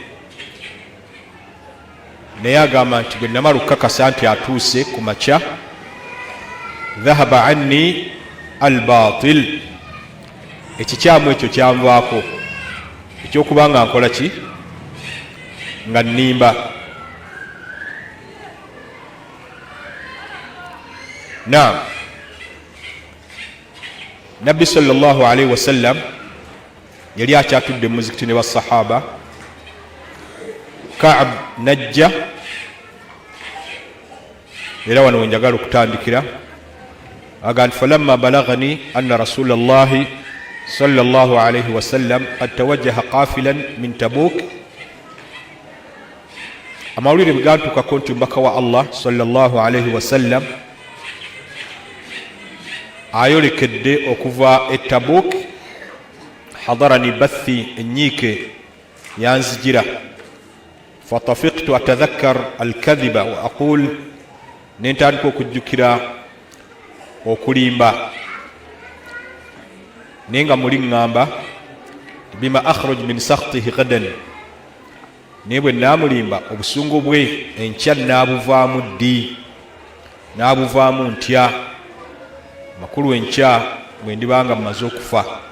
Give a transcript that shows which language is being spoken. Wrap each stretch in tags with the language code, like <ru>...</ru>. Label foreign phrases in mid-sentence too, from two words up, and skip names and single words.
<lg>Naye agamba nti bwe namala okukakasa nti atuuse ku makya,</lg> <ar>ذهب عني الباطل,</ar> <lg>ekikyamu ekyo kyanvaako ekyokuba nga nkola ki, nga nnimba. Naam, Nabbi</lg> <ar>صلى الله عليه وسلم</ar> <lg>yali akyatudde mu muzikiti ne basahaba. Ka'b najja, era wano wenjagala okutandikira, aga nti</lg> <ar>فلما بلغني أن رسول الله صلى الله عليه وسلم قد توجه قافلا من تبوك.</ar> <lg>Amawulire bwe gantuukako nti omubaka wa Allah</lg> <ar>صلى الله عليه وسلم</ar> <lg>ayolekedde okuva e Tabuk,</lg> <ar>حضرني بثي,</ar> <lg>enyiike yanzijira.</lg> <ar>فطفقت أتذكر الكذب وأقول,</ar> <lg>nentandika okujjukira okulimba, naye nga muli ŋŋamba</lg> <ar>بم أخرج من سخطه غدا,</ar> <lg>naye bwe naamulimba obusungu bwe enkya naabuvaamu ddi, naabuvaamu ntya makulu enkya bwe ndibanga mmaze okufa.</lg>